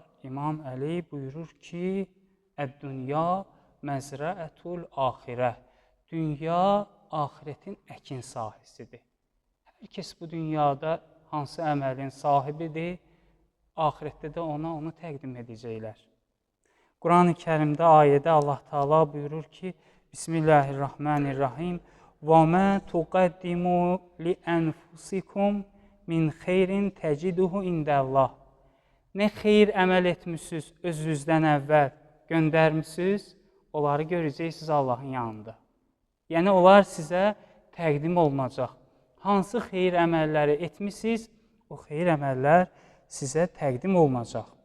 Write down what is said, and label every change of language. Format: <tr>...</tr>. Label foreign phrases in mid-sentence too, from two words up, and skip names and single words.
<az>İmam Əli buyurur ki,</az> <ar>الدنيا مزرعة الآخرة.</ar> <az>Dünya axirətin əkin sahəsidir. Hər kəs bu dünyada hansı əməlin sahibidir, axirətdə də onu təqdim edəcəklər. Quran-ı Kərimdə ayədə Allah Taala buyurur ki,</az> <ar>Bismillahirrahmanirrahim وَمَا تُقَدِّمُوا لِأَنْفُسِكُمْ مِنْ خَيْرٍ تَجِدُهُ عِنْدَ اللّٰهِ.</ar> <az>Nə xeyir əməl etmişsiniz özünüzdən əvvəl göndərmişsiniz, onları görəcəksiniz Allahın yanında. Yəni, onlar sizə təqdim olunacaq. Hansı xeyir əməlləri etmişsiniz, o xeyir əməllər sizə təqdim olunacaq.</az>